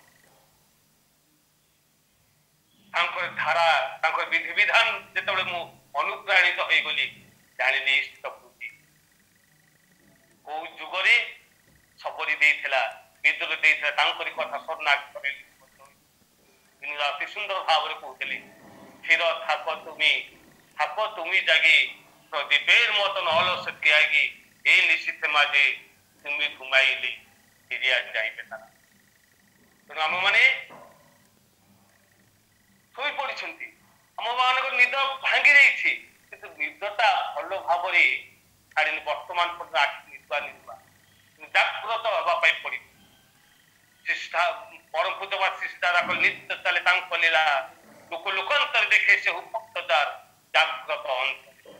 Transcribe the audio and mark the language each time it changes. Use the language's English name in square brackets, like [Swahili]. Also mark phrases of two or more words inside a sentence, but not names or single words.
[Odia] ତାଙ୍କର ଧାରା, ତାଙ୍କର ବିଧିବିଧାନ ଯେତେବେଳେ ମୁଁ ଅନୁପ୍ରାଣିତ ହେଇଗଲି, ଜାଣିଲି ଇଷ୍ଟବୃତ୍ତି କୋଉ ଯୁଗରେ ସବରି ଦେଇଥିଲା, ବିଦୁର ଦେଇଥିଲା, ତାଙ୍କରି କଥା ସ୍ୱର୍ଣ୍ଣାକ୍ଷରରେ ଅତି ସୁନ୍ଦର ଭାବରେ କହୁଥିଲେ, [Bangla] স্থির থাকো তুমি জাগি, প্রদীপের মতন অলস ত্যাগী, এই নিশীথে মাঝে তুমি ঘুমাইলে ফিরিয়া যাইবে তারা। [Odia] ତେଣୁ ଆମମାନେ ଶୋଇ ପଡିଛନ୍ତି, ଆମମାନଙ୍କ ନିଦ ଭାଙ୍ଗି ଯାଇଛି, କିନ୍ତୁ ନିଦଟା ଭଲ ଭାବରେ ଛାଡ଼ିନି। ବର୍ତ୍ତମାନ ପର୍ଯ୍ୟନ୍ତ ଆଖି ନିଦୁଆ ଜାଗ୍ରତ ହେବା ପାଇଁ ପଡିବ। ପରମ ପୂଜବା ଶିଷ୍ଟାରା ନିତ୍ୟ ଚାଲେ ତାଙ୍କ ଲୀଳା, ଲୋକ ଲୋକାନ୍ତର ଦେଖେ ସେ ଭକ୍ତ ଯାର ଜାଗ୍ରତ ଅନ୍ତର।